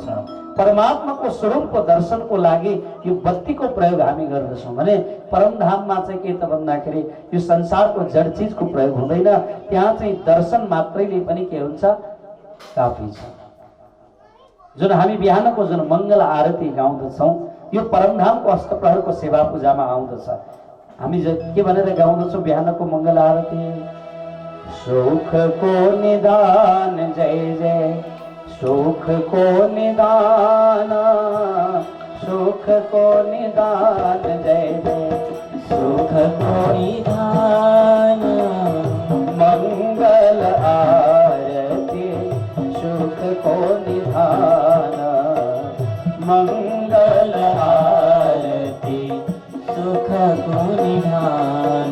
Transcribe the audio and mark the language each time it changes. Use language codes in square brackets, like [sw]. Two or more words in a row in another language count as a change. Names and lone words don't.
[ne] परमात्माको स्वरूपको दर्शनको लागि यो बत्तीको प्रयोग हामी गर्दछौँ भने परमधाममा चाहिँ के त भन्दाखेरि यो संसारको जड चिजको प्रयोग हुँदैन। त्यहाँ चाहिँ दर्शन मात्रैले पनि के हुन्छ, काफी छ। जुन हामी बिहानको जुन मंगल आरती गाउँदछौँ यो परमधामको अष्टप्रहरको सेवा पूजामा आउँदछ। हामी के भनेर गाउँदछौँ बिहानको मंगल आरती? सुखको निदान जय जय, सुखको निदान, सुखको निदान जय जय, सुखको निदान मंगल आरती, सुखको निदान मंगल आरती, सुखको निधान।